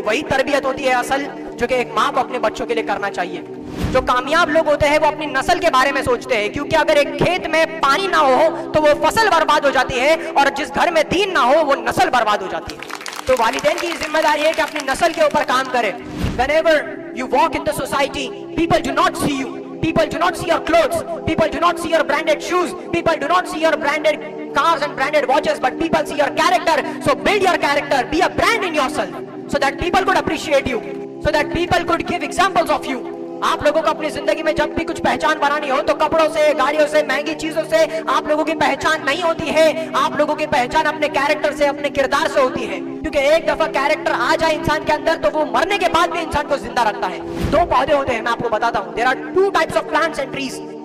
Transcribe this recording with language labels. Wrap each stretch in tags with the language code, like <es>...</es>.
<hi>वही तरबियत होती है असल, जो कि एक माँ को अपने बच्चों के लिए करना चाहिए। जो कामयाब लोग होते हैं वो अपनी नस्ल के बारे में सोचते हैं, क्योंकि अगर एक खेत में पानी ना हो तो वो फसल बर्बाद हो जाती है, और जिस घर में दीन ना हो वो नस्ल बर्बाद हो जाती है। तो वालिदैन की जिम्मेदारी है कि अपनी नस्ल के ऊपर काम करें।</hi> <en>Whenever you walk in the society, people do not see you, people do not see your clothes, people do not see your branded shoes, people do not see your branded cars and branded watches, but people see your character. So build your character, be a brand in yourself, so that people could appreciate you, so that people could give examples of you.</en> <hi>आप लोगों को अपनी जिंदगी में जब भी कुछ पहचान बनानी हो तो कपड़ों से, गाड़ियों से, महंगी चीजों से आप लोगों की पहचान नहीं होती है। आप लोगों की पहचान अपने कैरेक्टर से, अपने किरदार से होती है, क्योंकि एक दफा कैरेक्टर आ जाए इंसान के अंदर तो वो मरने के बाद भी इंसान को जिंदा रखता है। दो पौधे होते हैं, मैं आपको बताता हूँ।</hi> <en>There are two types of plants and trees.</en>